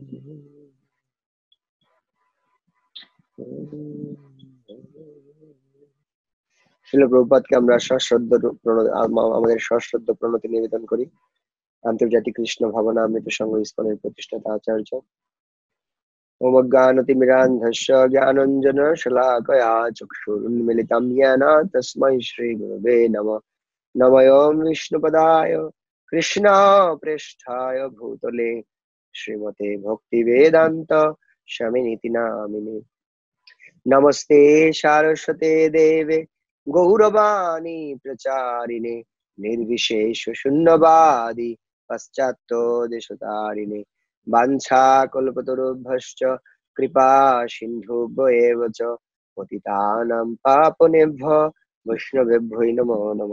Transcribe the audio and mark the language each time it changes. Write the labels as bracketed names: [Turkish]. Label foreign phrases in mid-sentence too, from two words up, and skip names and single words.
[Bangla] শিল প্রভুপাদকে আমরা আমাদের সশ্রদ্ধ প্রণতি নিবেদন করি। আন্তর্জাতিক কৃষ্ণ ভাবনা অমৃত সংঘ ইসকনের প্রতিষ্ঠাতা আচার্য [Sanskrit] ওমজ্ঞানতিমিরান্ধস্য জ্ঞানঞ্জন শলাকয়া চক্ষুरुन्मिलितं येन तस्मै श्रीगुरवे नमः। नमोऽयं विष्णुपदाय कृष्णप्रेष्ठाय भूतले श्रीमते भक्तिवेदान्त स्वामिनिति नामिने। नमस्ते सारस्वते देवे गौरवाणी प्रचारिणे निर्विशेष शून्यवादी पाश्चात्य देशतारिणे वाञ्छाकल्पतरुभ्यश्च कृपा सिन्धुभ्येव च पतितानां पावनेभ्यो वैष्णवेभ्यो नमो नमः।